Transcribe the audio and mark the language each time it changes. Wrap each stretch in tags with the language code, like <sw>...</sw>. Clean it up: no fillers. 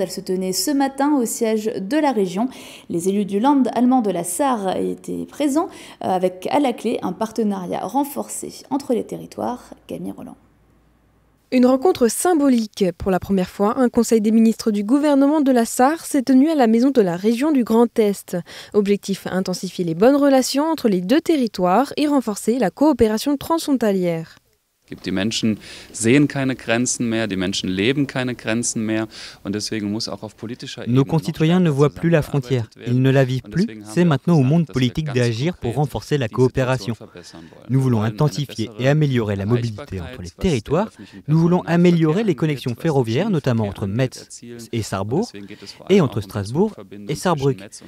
<fr>Elle se tenait ce matin au siège de la région. Les élus du Land allemand de la Sarre étaient présents avec à la clé un partenariat renforcé entre les territoires. Camille Roland. Une rencontre symbolique. Pour la première fois, un conseil des ministres du gouvernement de la Sarre s'est tenu à la maison de la région du Grand Est. Objectif, intensifier les bonnes relations entre les deux territoires et renforcer la coopération transfrontalière.</fr> <de>Die Menschen sehen keine Grenzen mehr, die Menschen leben keine Grenzen mehr und deswegen muss auch auf politischer Ebene.</de> <fr>Nos concitoyens ne voient plus la frontière, ils ne la vivent plus, c'est maintenant au monde politique d'agir pour renforcer la coopération. Nous voulons intensifier et améliorer la mobilité entre les territoires, nous voulons améliorer les connexions ferroviaires, notamment entre Metz et Sarrebourg, et entre Strasbourg et Saarbrück.</fr>